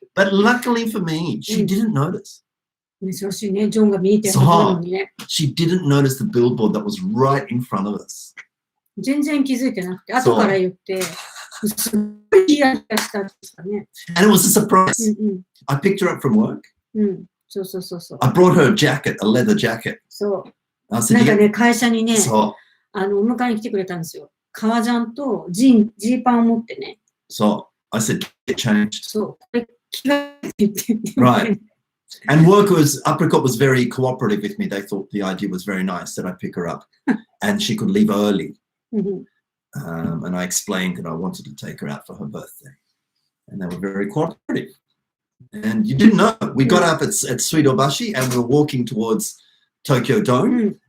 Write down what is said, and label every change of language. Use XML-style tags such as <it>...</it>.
<en>But luckily for me, she didn't notice.</en> <ja>珍しいね、ジョンが見えてるはずなのにね。</ja> <en>She didn't notice the billboard that was right in front of us.</en> <ja>全然気づいてなくて、後から言って、すごいヒヤヒヤしたんですかね。</ja> <en>And it was a surprise. I picked her up from work.</en> <ja>そう。</ja> <en>I brought her a jacket, a leather jacket.</en> <ja>そう。なんかね、会社にね、お迎えに来てくれたんですよ。革ジャンとジーパンを持ってね。</ja> <en>So I said, get changed.</en> <ja>そう。これ着替えてって言って。</ja> <en>Right. And Apricot was very cooperative with me. They thought the idea was very nice that I pick her up and she could leave early. And I explained that I wanted to take her out for her birthday. And they were very cooperative. And you didn't know. We got up at Suidobashi and we were walking towards Tokyo Dome.</en>